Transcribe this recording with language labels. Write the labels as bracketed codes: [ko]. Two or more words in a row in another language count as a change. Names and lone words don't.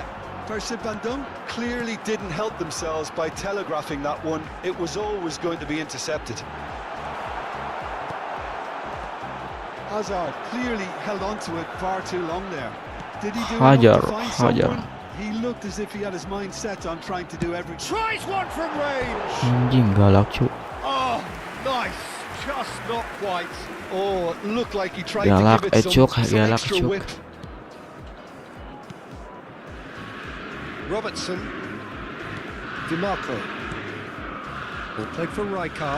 [en] Percy Bandung clearly didn't help themselves by telegraphing that one. It was always going to be intercepted. Hazard clearly held on to it far too long there. Did he do enough to find someone? He looked as if he had his mind set on trying to do everything. Tries one from range. [id] Anjing galak cok. [en] Oh, nice. Just not quite. Oh, it looked like he tried [id] Galak, [en] to give it some [id] galak, [en] extra [id] cuk. [en] whip. Robertson. DiMarco. Ball played for Rijkaard.